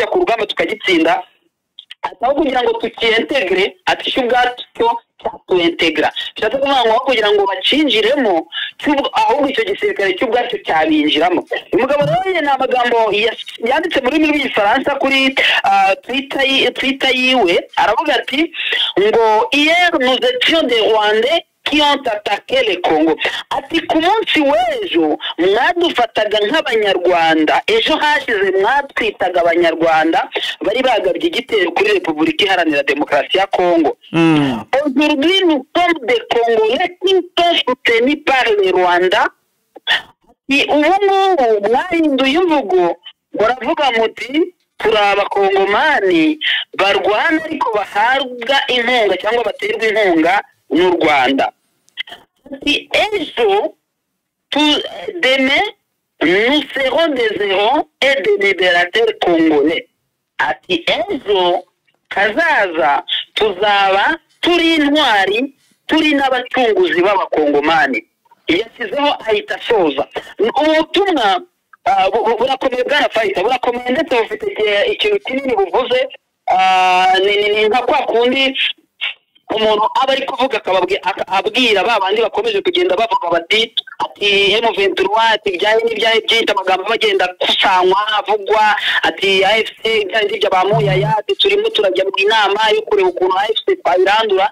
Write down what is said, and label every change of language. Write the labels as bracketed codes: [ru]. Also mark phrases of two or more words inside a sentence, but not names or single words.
[rw] ku rugamba tukagitsinda aho kugira ngo tukiintegre ati cyo ubwacyo cyatuintegra cyatse kuvuga ngo kugira ngo bacinjiremo ahubwo icyo gisirikare cy'ubwacyo cyabinjiramo umugabo rero ni amagambo yanditse muri rw'igifaransa kuri Twitter yiwe aravuga ati ngo [fr] hier nous étions des Rwandais qui ont attaqué le Congo [rw] ati ku munsi w'ejo mwadufataga nk'abanyarwanda ejo hashize mwatwitaga abanyarwanda bari bagabye igitero kuri Repubulika Iharanira Demokarasi ya Congo [fr] aujourd'hui nous sommes des Congolais qui sont soutenus par les Rwandais [rw] ubu mwahinduye imvugo muravuga muti turi abakongomani barwana ariko bahabwa inkunga cyangwa baterwa inkunga n'u Rwanda ati ejo [fr] demain nous serons des héros et des libérateurs congolais [rw] ati ejo kazaza tuzaba turi intwari turi n'abacunguzi b'abakongomani yasizeho ahita asoza ubutumwa burakomeye bwana Faita burakomeye ndetse bufite ikintu kinini buvuze ni nka kwa kundi umuntu aba ari kuvuga abwira babandi bakomeje kugenda bavuga bati ati M23 ati byaye n'ibyaye byinshi amagambo bagenda kusanywa avugwa ati AFC byari by'abamuyaya ati turimo turajya mu inama yo kureba ukuntu AFC twayirandura.